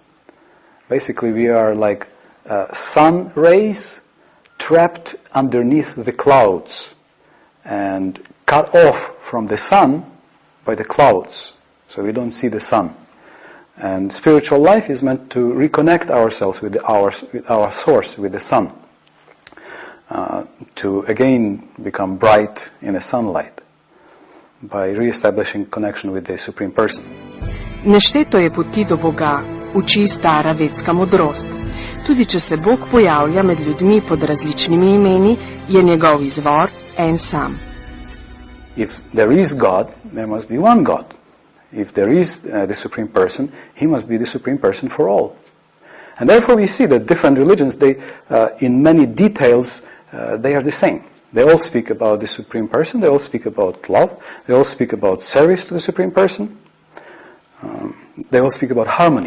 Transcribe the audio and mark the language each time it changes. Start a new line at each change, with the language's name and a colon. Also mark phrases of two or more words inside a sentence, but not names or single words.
English: Basically, we are like sun rays trapped underneath the clouds and cut off from the sun by the clouds, so we don't see the sun. And spiritual life is meant to reconnect ourselves with our source, with the sun, to again become bright in the sunlight by re-establishing connection with the Supreme Person.
Slovenian: Nešteto je poti do Boga, uči stara vedska modrost. Tudi če se Bog pojavlja med ljudmi pod različnimi imeni, je njegov izvor en sam.
English: If there is God, there must be one God. If there is the Supreme Person, he must be the Supreme Person for all. And therefore we see that different religions, they, in many details, they are the same. They all speak about the Supreme Person, they all speak about love, they all speak about service to the Supreme Person, they all speak about harmony.